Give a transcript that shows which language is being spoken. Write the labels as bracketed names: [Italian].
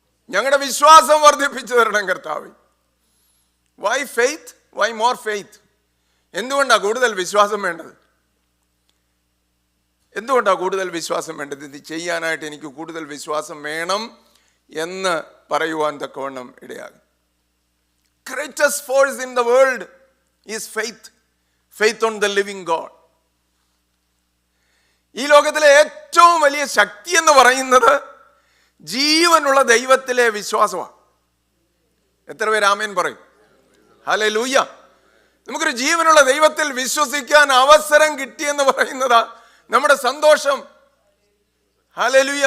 [Malayalam] ഞങ്ങളുടെ വിശ്വാസം വർദ്ധിപ്പിച്ചു തരണം കർത്താവേ. [English] Why faith? Why more faith? [Malayalam] എന്തുകൊണ്ടാണ് കൂടുതൽ വിശ്വാസം വേണ്ടത്? എന്തുകൊണ്ടാണ് കൂടുതൽ വിശ്വാസം വേണ്ടത്? ഇത് ചെയ്യാനായിട്ട് എനിക്ക് കൂടുതൽ വിശ്വാസം വേണം എന്ന് പറയുവാൻ തക്കവണ്ണം ഇടയാകും. [English] Greatest force in the world is faith. Faith on the living God. [Malayalam] ഈ ലോകത്തിലെ ഏറ്റവും വലിയ ശക്തി എന്ന് പറയുന്നത് ജീവനുള്ള ദൈവത്തിലെ വിശ്വാസമാണ്. എത്ര പേര് ആമേൻ പറയും? ഹല്ലേലൂയ. നമുക്കൊരു ജീവനുള്ള ദൈവത്തിൽ വിശ്വസിക്കാൻ അവസരം കിട്ടിയെന്ന് പറയുന്നതാ നമ്മുടെ സന്തോഷം. ഹല്ലേലൂയ.